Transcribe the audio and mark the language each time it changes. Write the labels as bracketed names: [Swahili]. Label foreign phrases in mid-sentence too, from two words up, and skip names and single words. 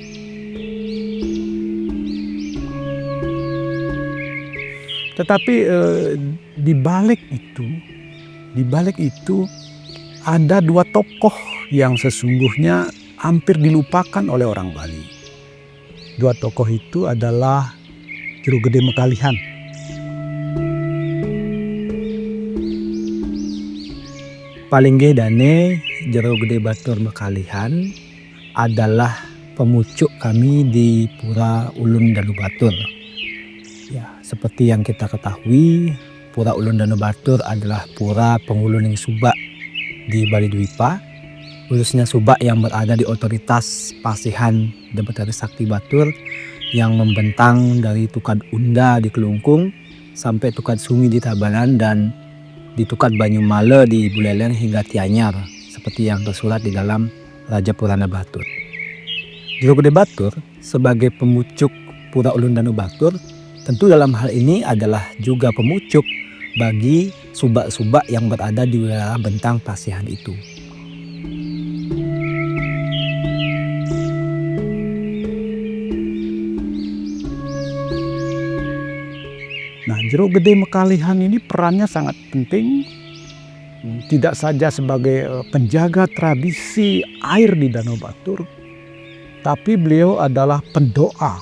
[Indonesian] Tetapi di balik itu ada 2 tokoh yang sesungguhnya hampir dilupakan oleh orang Bali. 2 tokoh itu adalah Jero Gede Mekalihan. Palinggedane Jero Gede Batur Mekalihan adalah pemucuk kami di Pura Ulun Danu Batur. Ya, seperti yang kita ketahui, Pura Ulun Danu Batur adalah pura penghuluning subak di Bali Dwipa, khususnya subak yang berada di otoritas Pasihan Debetari Sakti Batur yang membentang dari Tukad Unda di Kelungkung sampai Tukad Sungi di Tabanan dan di Tukad Banyumala di Buleleng hingga Tianyar seperti yang tersurat di dalam Raja Purana Batur. Jero Gede Batur sebagai pemucuk Pura Ulun Danu Batur tentu dalam hal ini adalah juga pemucuk bagi subak-subak yang berada di wilayah bentang Pasihan itu. Nah, Jero Gede Mekalihan ini perannya sangat penting, tidak saja sebagai penjaga tradisi air di Danau Batur, tapi beliau adalah pendoa.